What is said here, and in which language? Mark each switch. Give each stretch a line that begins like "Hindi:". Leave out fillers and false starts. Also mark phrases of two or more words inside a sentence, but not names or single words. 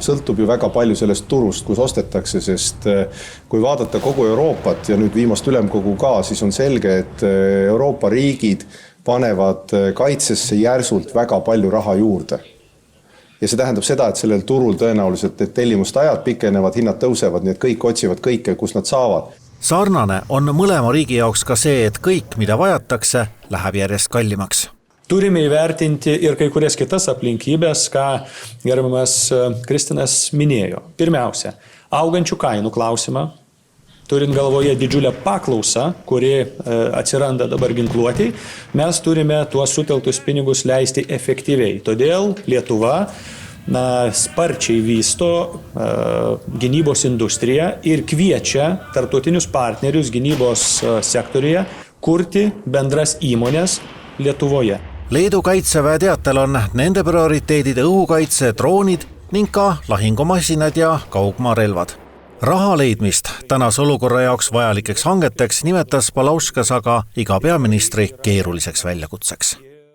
Estonian: Sõltub ju väga palju sellest turust, kus ostetakse, sest kui vaadata kogu Euroopat ja nüüd viimast ülemkogu ka, siis on selge, et Euroopa riigid panevad kaitsesse järsult väga palju raha juurde. Ja see tähendab seda, et sellel turul tõenäoliselt tellimuste ajad pikenevad, hinnad tõusevad, nii et kõik otsivad kõike, kus nad saavad. Sarnane on mõlema riigi jaoks ka see, et kõik, mida vajatakse, läheb järjest kallimaks.
Lithuanian: Turime įvertinti ir kai kurias kitas aplinkybės, ką gerbiamas Kristinas minėjo. Pirmiausia, augančių kainų klausimą, turint galvoje didžiulę paklausą, kuri atsiranda dabar ginkluotei, mes turime tuos sutelktus pinigus leisti efektyviai. Todėl Lietuva sparčiai vysto gynybos industriją ir kviečia tarptautinius partnerius gynybos sektoriuje kurti bendras įmonės Lietuvoje.
Estonian: Leedu kaitseväe teatel on nende prioriteedid õhukaitse, droonid ning ka lahingumasinad ja kaugmaarelvad. Raha leidmist tänase olukorra jaoks vajalikeks hangeteks nimetas Palauskas aga iga peaministri keeruliseks väljakutseks.